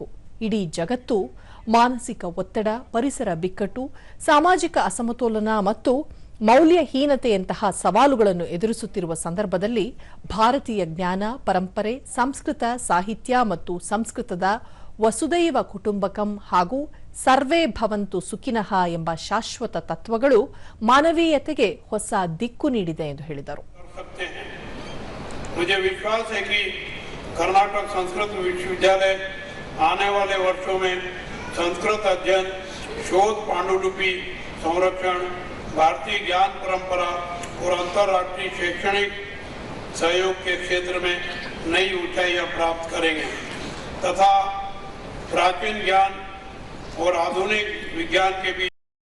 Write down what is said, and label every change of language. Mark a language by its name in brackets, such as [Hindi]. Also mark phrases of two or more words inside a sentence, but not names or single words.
[Kannada] ಇಡೀ ಜಗತ್ತು ಮಾನಸಿಕ ಒತ್ತಡ, ಪರಿಸರ ಬಿಕ್ಕಟ್ಟು, ಸಾಮಾಜಿಕ ಅಸಮತೋಲನ ಮತ್ತು ಮೌಲ್ಯಹೀನತೆಯಂತಹ ಸವಾಲುಗಳನ್ನು ಎದುರಿಸುತ್ತಿರುವ ಸಂದರ್ಭದಲ್ಲಿ ಭಾರತೀಯ ಜ್ಞಾನ, ಪರಂಪರೆ, ಸಂಸ್ಕೃತ ಸಾಹಿತ್ಯ ಮತ್ತು ಸಂಸ್ಕೃತದ [Sanskrit] ವಸುದೈವ ಕುಟುಂಬಕಂ [Kannada] ಹಾಗೂ [Sanskrit] ಸರ್ವೇ ಭವಂತು ಸುಖಿನಃ [Kannada] ಎಂಬ ಶಾಶ್ವತ ತತ್ವಗಳು ಮಾನವೀಯತೆಗೆ ಹೊಸ ದಿಕ್ಕು ನೀಡಿದೆ ಎಂದು ಹೇಳಿದರು. [Hindi] मुझे विश्वास है कि कर्नाटक संस्कृत विश्वविद्यालय आने वाले वर्षों में संस्कृत अध्ययन, शोध, पांडुलिपि संरक्षण, भारतीय ज्ञान परंपरा और अंतर्राष्ट्रीय शैक्षणिक सहयोग के क्षेत्र में नई ऊंचाइयां प्राप्त करेंगे तथा प्राचीन ज्ञान और आधुनिक विज्ञान के बीच